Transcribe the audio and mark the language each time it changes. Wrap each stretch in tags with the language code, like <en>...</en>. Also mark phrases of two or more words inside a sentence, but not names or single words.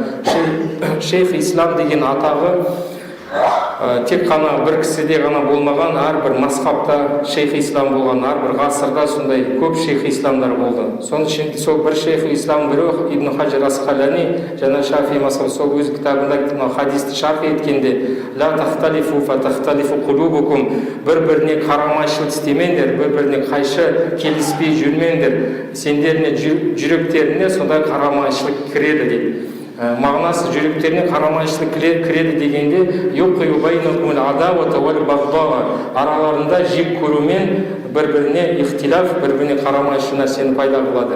<kk>Шейх Ислам деген атағы тек қана бір кісіде ғана болмаған, әрбір мазхабта шейх ислам болған, әрбір ғасырда сондай көп шейх исламдар болды. Соның ішінде сол бір шейх ислам бірі Ибн Хаджар Асқалани және Шафи мазхабы сол өз кітабында хадисті шарх еткенде</kk> <ar>لا تختلفوا فتختلف قلوبكم,</ar> <kk>бір-біріне қарамайшылық істемеңдер, бір-біріне қайшы келіспей жүрмеңдер, сендеріне жүректеріне сондай қарамайшылық кіреді дейді. Мағынасы жүректеріне қарамайшылық кіреді дегенде араларында жек көрумен бір-біріне ихтилаф, бір-біріне қарамайшы нәрсені пайда қылады.</kk>